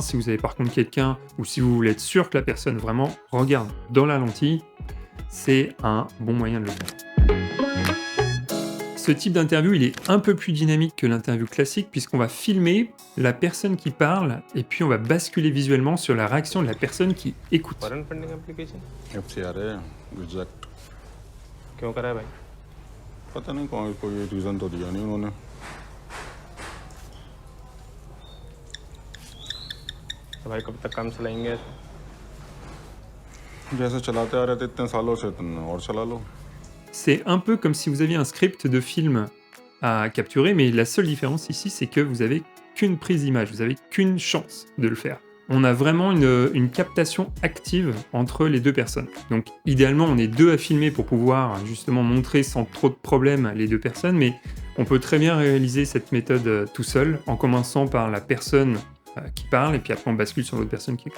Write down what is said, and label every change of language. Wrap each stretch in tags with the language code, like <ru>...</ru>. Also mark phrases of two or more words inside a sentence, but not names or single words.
<fr>Si vous avez par contre quelqu'un, ou si vous voulez être sûr que la personne vraiment regarde dans la lentille, c'est un bon moyen de le faire. Ce type d'interview, il est un peu plus dynamique que l'interview classique puisqu'on va filmer la personne qui parle et puis on va basculer visuellement sur la réaction de la personne qui écoute.</fr> <en>foreign funding application</en> <hi>FCR है गुजरात। क्यों करा है भाई? पता नहीं कोई रीज़न तो दिया नहीं उन्होंने। तो भाई कब तक काम चलाएंगे? जैसे चलाते आ रहे थे इतने सालों से तुम और चला लो।</hi> <fr>C'est un peu comme si vous aviez un script de film à capturer, mais la seule différence ici, c'est que vous avez qu'une prise d'image, vous avez qu'une chance de le faire. On a vraiment une captation active entre les deux personnes. Donc idéalement, on est deux à filmer pour pouvoir justement montrer sans trop de problèmes les deux personnes, mais on peut très bien réaliser cette méthode tout seul, en commençant par la personne qui parle, et puis après on bascule sur l'autre personne qui écoute.</fr>